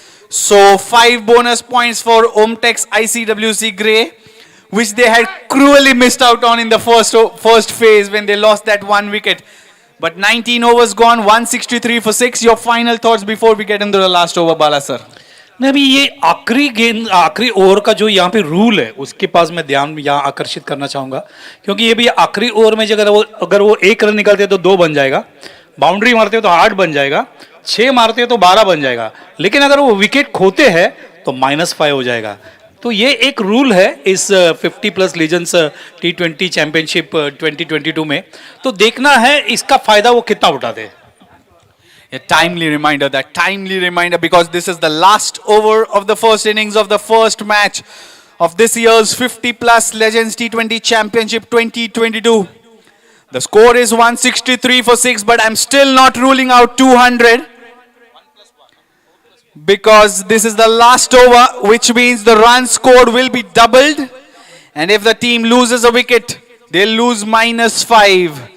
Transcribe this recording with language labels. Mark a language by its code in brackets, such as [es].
[en] So 5 bonus points for Omtex ICWC Grey, which they had cruelly missed out on in the first phase when they lost that 1 wicket. But 19 overs gone, 163 for 6. Your final thoughts before we get into the last over, Bala sir? [hi] नहीं अभी ये आखिरी गेंद आखिरी over का जो यहाँ पे रूल है उसके पास मैं ध्यान यहाँ आकर्षित करना चाहूँगा, क्योंकि ये भी आखिरी ओवर में अगर वो 1 रन निकलते हैं तो 2 बन जाएगा, बाउंड्री मारते हो तो 8 बन जाएगा, 6 मारते हो तो 12 बन जाएगा, लेकिन अगर वो विकेट खोते हैं तो -5 हो जाएगा। तो ये एक रूल है इस 50+ लीजेंड्स T20 चैंपियनशिप 2022 में, तो देखना है इसका फायदा वो कितना उठाते हैं। [en] A timely reminder because this is the last over of the first innings of the first match of this year's 50+ Legends T20 Championship 2022. The score is 163 for 6, but I'm still not ruling out 200 because this is the last over, which means the run scored will be doubled, and if the team loses a wicket, they'll lose -5.